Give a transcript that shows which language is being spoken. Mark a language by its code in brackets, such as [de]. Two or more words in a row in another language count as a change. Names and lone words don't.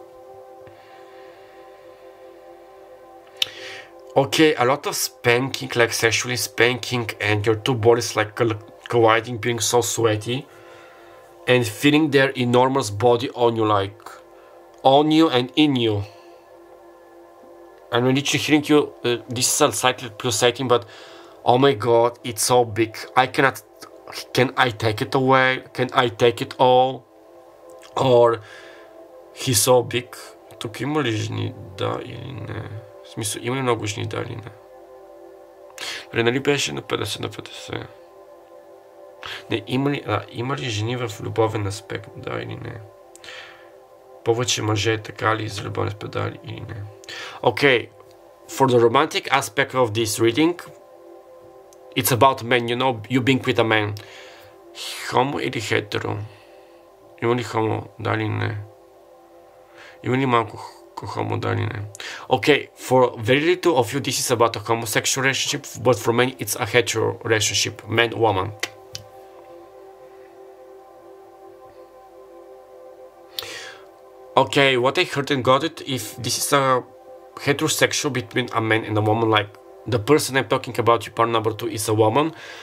[en] Okay, a lot of spanking, like sexually spanking, and your two bodies like colliding, being so sweaty, and feeling their enormous body on you, like on you and in you. And when literally hearing you, this is a slightly pulsating, but oh my god, it's so big. I cannot. Can I take it away? Can I take it all? Or he's so big. [bg] Тук има ли жени, да или не? В смисъл, има ли много жени, да или не? Нали беше на 50 на 50? Не, има ли жени в любовен аспект, да или не? Повече мъже, така ли, за любовен аспект, да или не? [en] Okay, for the romantic aspect of this reading, it's about men, you know, you being with a man. [bg] Homo или хетеро? Има ли хомо, да или не? Има ли малко homo, да или не? [en] Okay, for very little of you this is about a homosexual relationship, but for many it's a hetero relationship, man-woman. Okay, what I heard and got it, if this is a heterosexual between a man and a woman, like the person I'm talking about, your partner number 2 is a woman,